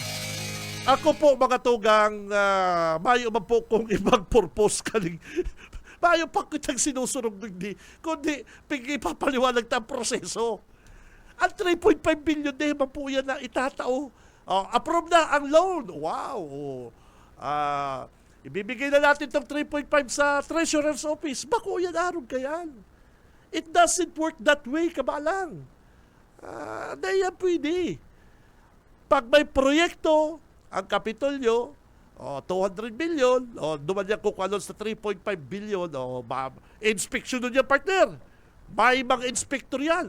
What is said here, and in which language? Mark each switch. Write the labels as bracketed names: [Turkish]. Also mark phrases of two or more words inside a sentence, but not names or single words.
[Bikol] Ako po mga tugang, mayo man po kung ibang purpose kaling mayo pa kitang sinusunod hindi, kundi ipapaliwanag ta ang proseso. Ang 3.5 billion na man po yan na itatao. Approve na ang loan. Wow! [Filipino] Ibibigay na natin itong 3.5 sa Treasurer's Office. [Bikol] Bako yan, araw kayan. [English] It doesn't work that way, [Bikol] kabalang. Dahil yan pwede. Pag may proyekto, ang Kapitolyo, 200 million, duman niya kung ano sa 3.5 billion, inspection nun niya, partner. May mga inspector yan.